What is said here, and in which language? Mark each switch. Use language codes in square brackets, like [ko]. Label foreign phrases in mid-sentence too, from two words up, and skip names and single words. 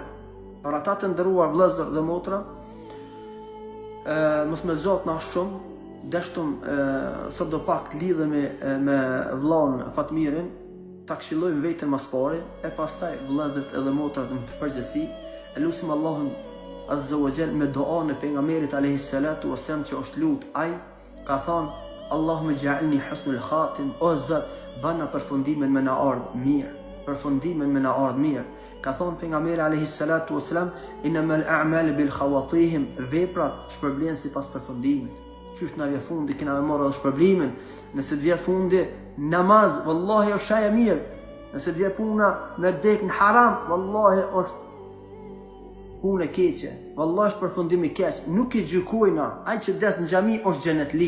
[sq] Për ata të ndëruar vlezër dhe motra, mos me zotë na shumë, deshtum sot do pak të lidhemi me vllon Fatmirin, ta këshillojmë vetën mas pari, e pastaj vëllezërit edhe motrat në përgjithësi, e lutim Allahun [ar] عز وجل [sq] me duan e pejgamberit [ar] عليه الصلاة والسلام [sq] që është lut ai, ka thonë [ar] اللهم اجعلني حسن الخاتمة, [sq] o Zot, bana përfundimin me na ardh mirë, përfundimin me na ardh mirë. Ka thonë pejgamberi [ar] عليه الصلاة والسلام, إنما الأعمال بالخواتيم, [sq] veprat shpërblen sipas përfundimit. Qysh na vjen fundi, kena me marrë shpërblimin. Nëse të vjen fundi namaz, wallahi është shaj e mirë. Nëse të vjen puna me dek në haram, wallahi është punë e keqe. Wallahi është përfundim i keq. Nuk i gjykojna, ai që des në xhami është xhenetli.